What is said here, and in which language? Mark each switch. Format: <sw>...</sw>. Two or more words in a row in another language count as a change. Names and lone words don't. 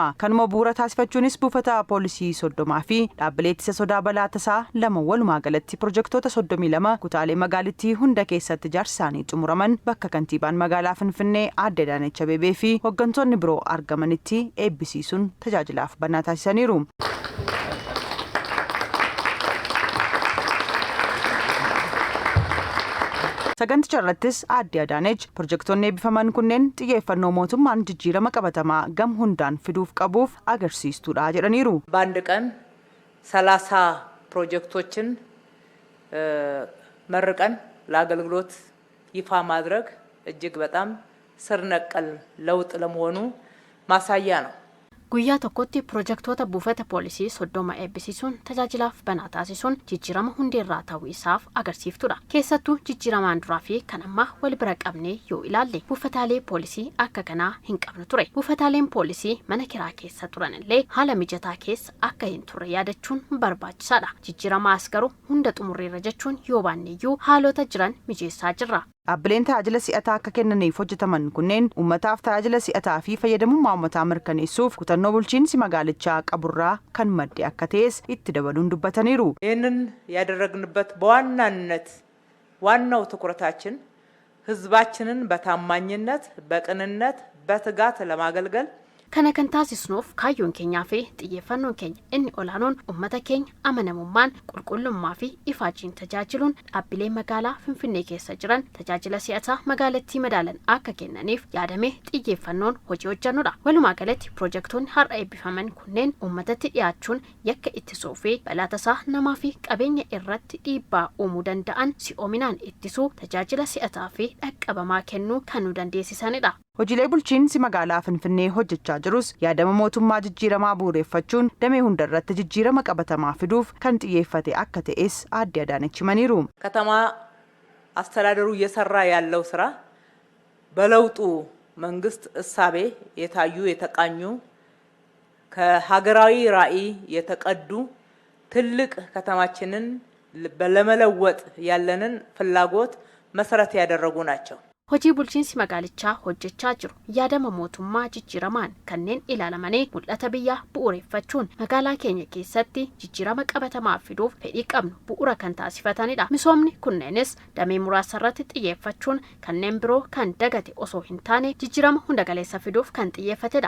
<om>Kanuma bu'uura taasifachuunis buufata poolisii 30 fi dhaabbilee ittisa sodaa balaa tasaa 2 walumaa galatti pirojektoota 32 kutaalee magaalittii hunda keessatti ijaarsi isaanii xumuraman bakka kantiibaan magaalaa Finfinnee Aadde Adaanech Abeebee fi hooggantoonni biroo argamanitti eebbisiisuun tajaajilaaf banaa taasisaniiru. Saganticha irrattis Aadde Adaanech pirojektoonni eebbifaman kunneen xiyyeeffannoo mootummaan jijjiirama qabatamaa gam hundaan fiduuf qabuuf agarsiistuudha jedhaniiru.</om> <am>በአንድ ቀን 30 ፕሮጀክቶችን መርቀን ለአገልግሎት ይፋ ማድረግ እጅግ በጣም ስር ነቀል ለውጥ ለመሆኑ ማሳያ ነው።</am> <om>Guyyaa tokkotti pirojektoota buufata poolisii 30 eebbisiisuun tajaajilaaf banaa taasisuun jijjiirama hundeerraa ta'uu isaaf agarsiiftudha. Keessattuu jijjiiramaan duraa fi kan ammaa wal bira qabnee yoo ilaalle buufataalee poolisii akka kanaa hin qabnu ture. Buufataaleen poolisii mana kiraa keessa turan illee haala mijataa keessa akka hin turre yaadachuun barbaachisaadha. Jijjiiramaas garuu hunda xumurreerra jechuun yoo baanneeyyuu haalota jiran mijeessaa jirra. Dhaabbileen tajaajila si'ataa akka kennaniif hojjetaman kunneen uummataaf tajaajila si'ataa fi fayyadamummaa uummataa mirkaneessuuf kutannoo bulchiinsi magaalichaa qaburraa kan madde akka ta'es itti dabaluun dubbataniiru.</om> <am>ይህንን ያደረግንበት በዋናነት ዋናው ትኩረታችን ህዝባችንን በታማኝነት በቅንነት በትጋት ለማገልገል</am> <om>Kana kan taasisnuuf kaayyoon keenyaa fi xiyyeeffannoon keenya inni olaanoon uummata keenya amanamummaan qulqullummaa fi ifaajiin tajaajiluun dhaabbilee magaalaa Finfinnee keessa jiran tajaajila si'ataa magaalattii madaalan akka kennaniif yaadamee xiyyeeffannoon hojii hojjannudha. Walumaa galatti pirojektoonni har'a eebbifaman kunneen uummatatti dhiyaachuun yakka ittisuu fi balaa tasaa namaa fi qabeenya irratti dhiibbaa uumuu danda'an si'oominaan ittisuu tajaajila si'ataa fi dhaqqabamaa kennuu kan nu dandeessisanidha. Hojiilee bulchiinsi magaalaa Finfinnee hojjechaa jirus yaadama mootummaa jijjiiramaa bu'uureffachuun damee hundarratti jijjiirama qabatamaa fiduuf kan xiyyeeffate akka ta'es Aadde Adaanech himaniiru.</om> <am>ከተማ አስተዳደሩ እየሰራ ያለው ስራ በለውጡ መንግስት እሳቤ የታዩ የተቃኙ ከሀገራዊ ራዕይ የተቀዱ ትልቅ ከተማችንን ለመለወጥ ያለንን ፍላጎት መሰረት ያደረጉ ናቸው.</am> <om>Hojii bulchiinsi magaalichaa hojjechaa jiru yaadama mootummaa jijjiiramaan kanneen ilaalamanii mul'ata biyyaa bu'uureffachuun magaalaa keenya keessatti jijjiirama qabatamaa fiduuf fedhii qabnu bu'uura kan taasifatanidha. Misoomni kunneenis damee muraasa irratti xiyyeeffachuun kanneen biroo kan dagate osoo hin taane jijjiirama hunda galeessa fiduuf kan xiyyeeffatedha.</om>